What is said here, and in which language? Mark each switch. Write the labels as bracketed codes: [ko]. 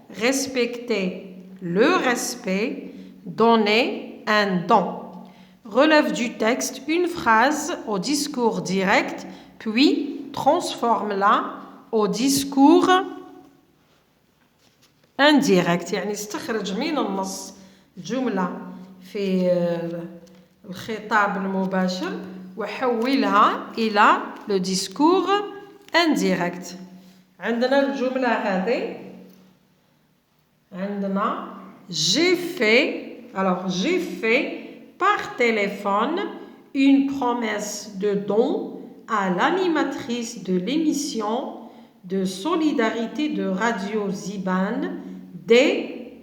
[fr] Respecter le respect. Donner un don. Relève du texte une phrase au discours direct, puis transforme-la au discours indirect. [ar] يعني استخرج من النص جملة في الخطاب المباشر وحولها إلى le discours indirect. عندنا الجملة هذه عندنا [fr] j'ai fait par téléphone une promesse de don à l'animatrice de l'émission de solidarité de Radio Ziban dès